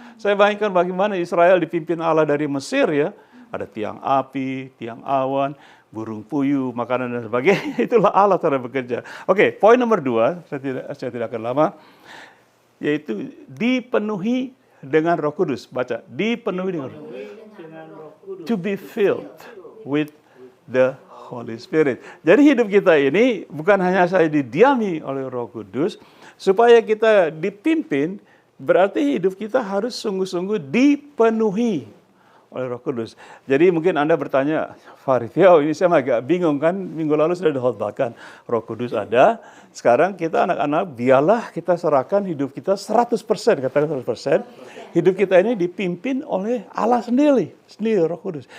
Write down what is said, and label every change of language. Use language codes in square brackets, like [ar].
[id] Saya bayangkan bagaimana Israel dipimpin Allah dari Mesir ya, ada tiang api, tiang awan, burung puyuh, makanan dan sebagainya, itulah Allah cara bekerja. Oke, poin nomor 2, saya tidak akan lama, yaitu dipenuhi dengan Roh Kudus. Baca, dipenuhi dengan Roh Kudus. [en] To be filled with the Holy Spirit. [id] Jadi hidup kita ini bukan hanya saya didiami oleh Roh Kudus, supaya kita dipimpin, berarti hidup kita harus sungguh-sungguh dipenuhi oleh Roh Kudus. Jadi mungkin Anda bertanya, Farid, ya ini saya agak bingung kan, minggu lalu sudah dihotbahkan, Roh Kudus ada, sekarang kita anak-anak, biarlah kita serahkan hidup kita 100%, katakan 100%, hidup kita ini dipimpin oleh Allah sendiri Roh Kudus.